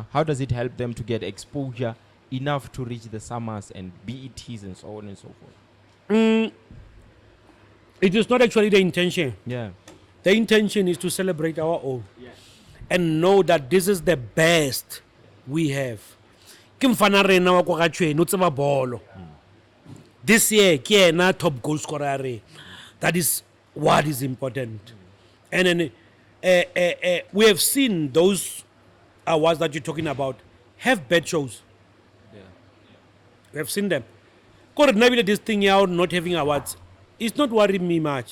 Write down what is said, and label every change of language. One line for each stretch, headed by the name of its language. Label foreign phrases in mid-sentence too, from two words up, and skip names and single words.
English: How does it help them to get exposure enough to reach the SAMAs and BETs and so on and so forth? It is not actually the intention. Yeah. The intention is to celebrate our own and know that this is the best we have.
Northern Sotho: Ke mfana rena wa kwa Gatshweni, o tseba bolo.
English: This year,
Northern Sotho: ke yena
English: top goal scorer
Northern Sotho: ya rena.
English: That is what is important. And then we have seen those awards that you're talking about have bad shows. Yeah. We have seen them. Maybe this thing out not having awards, it's not worrying me much.